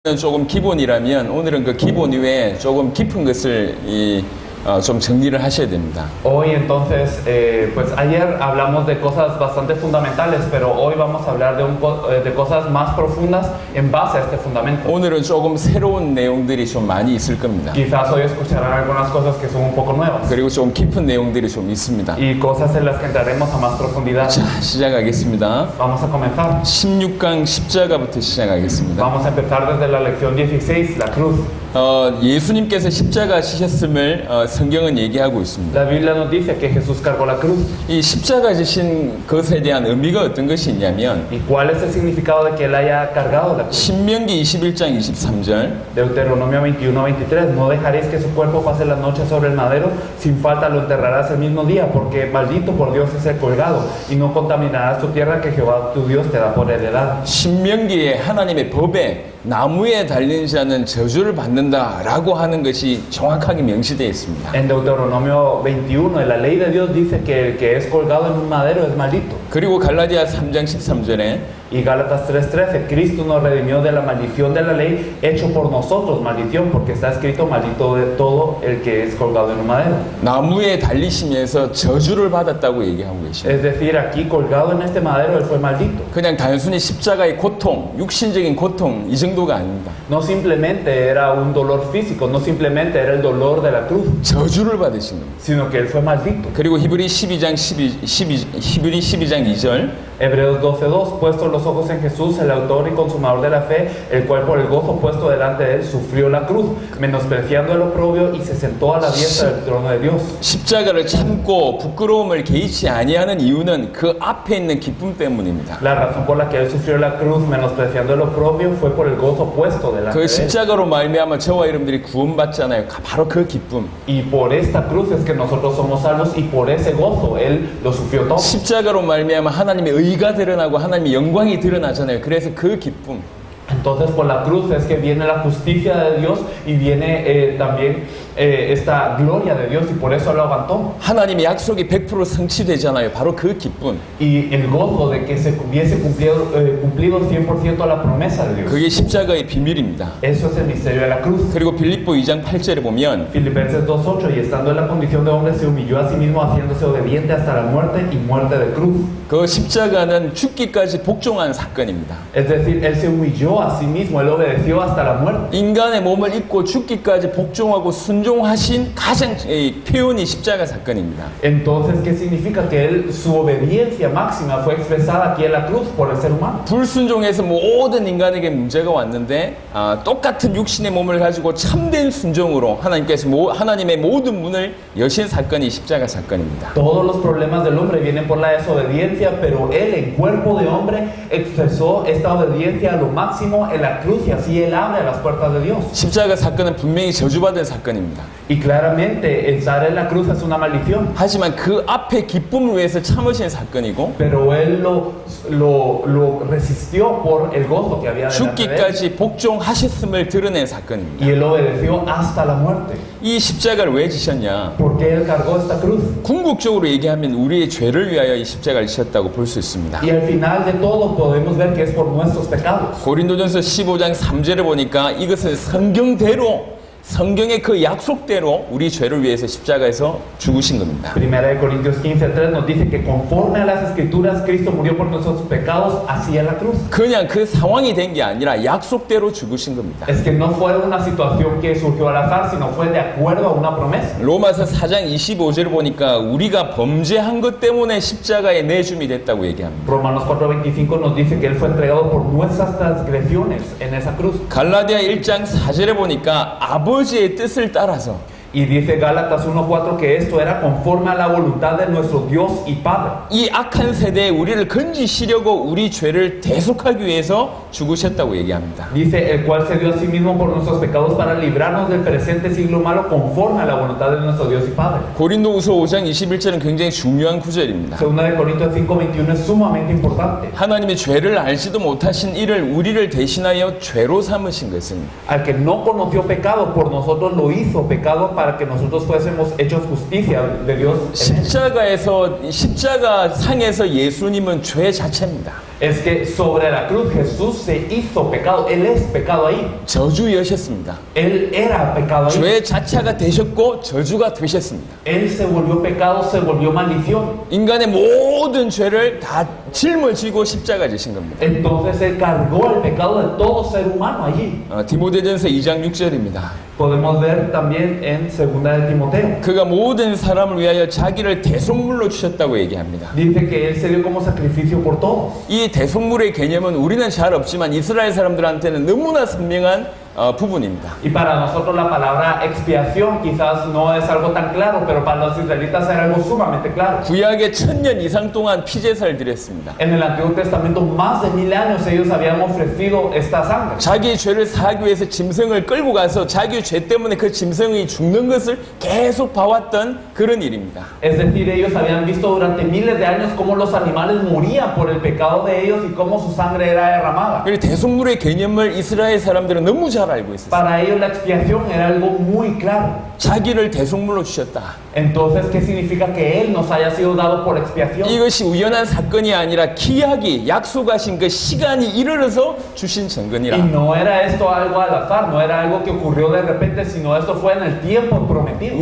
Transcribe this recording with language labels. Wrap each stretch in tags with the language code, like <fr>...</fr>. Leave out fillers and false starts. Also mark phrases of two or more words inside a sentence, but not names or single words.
<ko>조금 기본이라면 오늘은 그 기본 이외에 조금 깊은 것을 좀 정리를 하셔야 됩니다.</ko> <es>Hoy entonces, pues ayer hablamos de cosas bastante fundamentales, pero hoy vamos a hablar de cosas más profundas en base a este fundamento.</es> <ko>오늘은 조금 새로운 내용들이 좀 많이 있을 겁니다.</ko> <es>Quizás hoy escucharán algunas cosas que son un poco nuevas.</es> <ko>그리고 좀 깊은 내용들이 좀 있습니다.</ko> <es>Y cosas en las que entraremos a más profundidad.</es> <ko>자, 시작하겠습니다.</ko> <es>Vamos a comenzar.</es> <ko>16강 십자가부터 시작하겠습니다.</ko> <es>Vamos a empezar desde la lección 16, la cruz.</es> <ko>예수님께서 십자가 지셨음을 성경은 얘기하고 있습니다.</ko> <es>La Biblia nos dice que Jesús cargó la cruz.</es> <ko>이 십자가 지신 것에 대한 의미가 어떤 것이 있냐면</ko> <es>¿Y cuál es el significado de que él haya cargado la cruz?</es> <ko>신명기 21장 23절</ko> <es>Deuteronomio 21:23. No dejaréis que su cuerpo pase la noche sobre el madero, sin falta lo enterrarás el mismo día, porque maldito por Dios es el colgado, y no contaminarás tu tierra que Jehová tu Dios te da por heredad.</es> <ko>신명기에 하나님의 법에 나무에 달린 자는 저주를 받는다라고 하는 것이 정확하게 명시되어 있습니다.</ko> <es>En Deuteronomio 21, en la ley de Dios dice que el que es colgado en un madero es maldito.</es> <ko>그리고 갈라디아 3장 13절에</ko> <es>Y Gálatas 3:13, Cristo nos redimió de la maldición de la ley, hecho por nosotros maldición, porque está escrito maldito de todo el que es colgado en un madero.</es> <ko>나무에 달리시면서 저주를 받았다고 얘기하고 계십니다.</ko> <es>Es decir, aquí colgado en este madero, él fue maldito.</es> <ko>그냥 단순히 십자가의 고통, 육신적인 고통 이 정도가 아닙니다.</ko> <es>No simplemente era un dolor físico, no simplemente era el dolor de la cruz,</es> <ko>저주를 받으신 겁니다.</ko> <es>sino que él fue maldito.</es> <ko>그리고 히브리 12장 12장 2절</ko> <es>Hebreos 12:2, puestos los ojos en Jesús, el autor y consumador de la fe, el cual por el gozo puesto delante de él sufrió la cruz, menospreciando el oprobio, y se sentó a la diestra del trono de Dios.</es> <ko>십자가를 참고 부끄러움을 개의치 아니하는 이유는 그 앞에 있는 기쁨 때문입니다.</ko> <es>La razón por la que él sufrió la cruz, menospreciando el oprobio, fue por el gozo puesto delante</es> <ko>그</ko> <es>de él.</es> <ko>십자가로 말미암아 저와 여러분들이 구원받잖아요. 바로 그 기쁨.</ko> <es>Y por esta cruz es que nosotros somos salvos, y por ese gozo él lo sufrió todo.</es> <ko>십자가로 말미암아 하나님의 의가 드러나고 하나님의 영광이 드러나잖아요. 그래서 그 기쁨.</ko> <es>Entonces por la cruz es que viene la justicia de Dios y viene también esta gloria de Dios, y por eso lo aguantó.</es> <ko>하나님의 약속이 100% 성취되잖아요. 바로 그 기쁨.</ko> <es>Y el gozo de que se hubiese cumplido 100% la promesa de Dios.</es> <ko>그게 십자가의 비밀입니다.</ko> <es>Eso es el misterio de la cruz.</es> <ko>그리고 빌립보 2장 8절에 보면</ko> <es>Filipenses 2:8, y estando en la condición de hombre se humilló a sí mismo, haciéndose obediente hasta la muerte y muerte de cruz.</es> <ko>그 십자가는 죽기까지 복종한 사건입니다.</ko> <es>Es decir, él se humilló a sí mismo, él obedeció hasta la muerte.</es> <ko>인간의 몸을 입고 죽기까지 복종하고 순종하신 가장 표현이 십자가 사건입니다.</ko> <es>Entonces, ¿qué significa? Que él, su obediencia máxima fue expresada aquí en la cruz por el ser humano.</es> <ko>불순종해서 모든 인간에게 문제가 왔는데 똑같은 육신의 몸을 가지고 참된 순종으로 하나님께서 하나님의 모든 문을 여신 사건이 십자가 사건입니다.</ko> <es>Todos los problemas del hombre vienen por la desobediencia, pero él en cuerpo de hombre expresó esta obediencia a lo máximo en la cruz, y así él abre las puertas de Dios.</es> <ko>십자가 사건은 분명히 저주받은 사건입니다.</ko> <es>Y claramente estar en la cruz es una maldición.</es> <ko>하지만 그 앞에 기쁨을 위해서 참으신 사건이고</ko> <es>Pero él lo resistió por el gozo que había delante de él.</es> <ko>죽기까지 복종하셨음을 드러낸 사건입니다.</ko> <es>Y él obedeció hasta la muerte.</es> <ko>이 십자가를 왜 지셨냐?</ko> <es>¿Por qué él cargó esta cruz?</es> <ko>궁극적으로 얘기하면 우리의 죄를 위하여 이 십자가를 지셨다고 볼 수 있습니다.</ko> <es>Y al final de todo podemos ver que es por nuestros pecados.</es> <ko>고린도전서 15장 3절에 보니까 이것은 성경대로 성경의 그 약속대로 우리 죄를 위해서 십자가에서 죽으신 겁니다.</ko> <es>Primera de Corintios 15:3 nos dice que conforme a las escrituras Cristo murió por nuestros pecados, así en la cruz.</es> <ko>그냥 그 상황이 된 게 아니라 약속대로 죽으신 겁니다.</ko> <es>Es que no fue una situación que surgió al azar, sino fue de acuerdo a una promesa.</es> <ko>로마서 4장 25절을 보니까 우리가 범죄한 것 때문에 십자가에 내줌이 됐다고 얘기합니다.</ko> <es>Romanos 4:25 nos dice que él fue entregado por nuestras transgresiones en esa cruz.</es> <ko>갈라디아 1장 4절에 보니까 아버지의 뜻을 따라서</ko> <es>Y dice Gálatas 1:4 que esto era conforme a la voluntad de nuestro Dios y Padre.</es> <ko>이 악한 세대에 우리를 건지시려고 우리 죄를 대속하기 위해서 죽으셨다고 얘기합니다.</ko> <es>Dice el cual se dio a sí mismo por nuestros pecados para librarnos del presente siglo malo, conforme a la voluntad de nuestro Dios y Padre.</es> <ko>고린도후서 5장 21절은 굉장히 중요한 구절입니다.</ko> <es>Segunda de Corintios 5:21 es sumamente importante.</es> <ko>하나님이 죄를 알지도 못하신 이를 우리를 대신하여 죄로 삼으신 것은</ko> <es>Al que no conoció pecado, por nosotros lo hizo pecado para que nosotros fuésemos hechos justicia de Dios en él.</es> <ko>십자가 상에서 예수님은 죄 자체입니다.</ko> <es>es que sobre la cruz Jesús se hizo pecado. Él es pecado ahí.</es> <ko>저주여셨습니다.</ko> <es>Él era pecado ahí.</es> <ko>죄 자체가 되셨고 저주가 되셨습니다.</ko> <es>Él se volvió pecado, se volvió maldición.</es> <ko>인간의 모든 죄를 다 짊어지고 십자가 지신 겁니다.</ko> <es>Entonces Él cargó el pecado de todo ser humano allí.</es> <ko>디모데전서 2장 6절입니다.</ko> <es>Podemos ver también en 2 de Timoteo.</es> <ko>그가 모든 사람을 위하여 자기를 대속물로 주셨다고 얘기합니다.</ko> <es>Dice que Él se dio como sacrificio por todos.</es> <ko>이 대속물의 개념은 우리는 잘 없지만 이스라엘 사람들한테는 너무나 선명한 부분입니다.</ko> <es>Y para nosotros la palabra expiación quizás no es algo tan claro, pero para los israelitas era algo sumamente claro.</es> <ko>구약에 1000년 이상 동안 피제사를 드렸습니다.</ko> <es>En el Antiguo Testamento más de 1000 años ellos habían ofrecido esta sangre.</es> <ko>자기 죄를 사하기 위해서 짐승을 끌고 가서 자기 죄 때문에 그 짐승이 죽는 것을 계속 봐왔던 그런 일입니다.</ko> <es>Es decir, ellos habían visto durante miles de años cómo los animales morían por el pecado de ellos y cómo su sangre era derramada.</es> <ko>그리고 대속물의 개념을 이스라엘 사람들은 너무 잘 알고 있었어요.</ko> <es>Para ellos la expiación era algo muy claro.</es> <ko>자기를 대속물로 주셨다.</ko> <es>Entonces, ¿qué significa que Él nos haya sido dado por expiación?</es> <ko>이것이 우연한 사건이 아니라 기약이 약속하신 그 시간이 이르러서 주신</ko> <es>Y</es> <ko>증거니라.</ko> <es>no era esto algo al azar, no era algo que ocurrió de repente, sino esto fue en el tiempo prometido.</es>